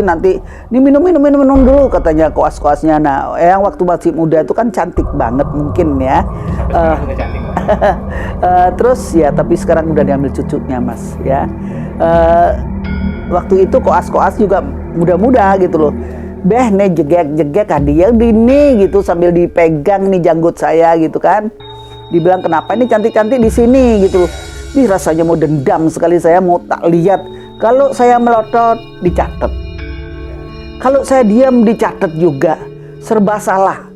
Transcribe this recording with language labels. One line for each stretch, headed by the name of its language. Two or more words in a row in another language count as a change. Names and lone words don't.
Indonesian: Nanti diminum dulu katanya koas-koasnya. Nah, Eyang waktu masih muda itu kan cantik banget mungkin ya. Cantik. Terus ya, tapi sekarang udah diambil cucunya Mas ya. Waktu itu koas-koas juga muda-muda gitu loh. Beh nih jegek hadiah dini gitu, sambil dipegang nih janggut saya gitu kan. Dibilang kenapa ini cantik-cantik di sini gitu. Ih, rasanya mau dendam sekali, saya mau tak lihat. Kalau saya melotot dicatat, kalau saya diam dicatat juga, serba salah.